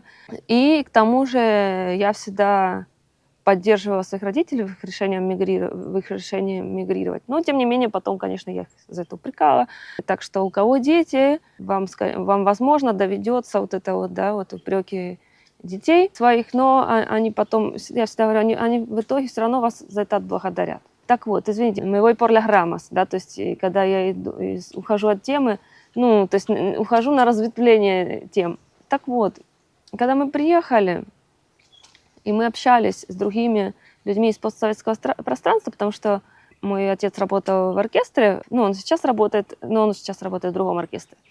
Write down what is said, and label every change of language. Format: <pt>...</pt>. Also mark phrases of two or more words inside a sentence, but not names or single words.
<ru>И к тому же я всегда поддерживала своих родителей в их решении мигрировать. Но, тем не менее, потом, конечно, я их за это упрекала. Так что у кого дети, вам возможно, доведется вот это вот, да, вот упреки детей своих, но они потом, я всегда говорю, они в итоге все равно вас за это отблагодарят. Так вот, извините,</ru> <es>me voy por las ramas,</es> <ru>да, то есть когда я ухожу от темы, то есть ухожу на разветвление тем. Так вот, когда мы приехали, и мы общались с другими людьми из постсоветского пространства, потому что мой отец работал в оркестре, он сейчас работает в другом оркестре.</ru>